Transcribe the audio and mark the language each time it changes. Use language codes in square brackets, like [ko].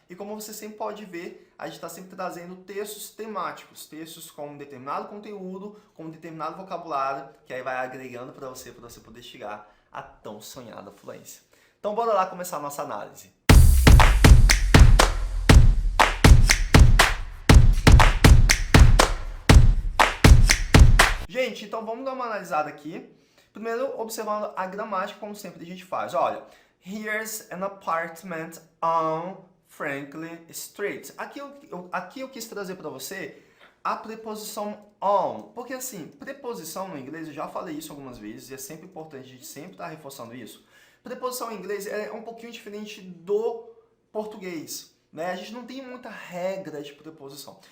[pt] E como você sempre pode ver, a gente está sempre trazendo textos temáticos, textos com um determinado conteúdo, com um determinado vocabulário, que aí vai agregando para você poder chegar à tão sonhada fluência. Então bora lá começar a nossa análise. Gente, então vamos dar uma analisada aqui. Primeiro, observando a gramática, como sempre a gente faz. [en] Olha, here's an apartment on Franklin Street. [pt] Aqui eu quis trazer para você a preposição on. Porque assim, preposição no inglês, eu já falei isso algumas vezes, e é sempre importante a gente sempre estar reforçando isso. Preposição em inglês é um pouquinho diferente do português, né? A gente não tem muita regra de preposição.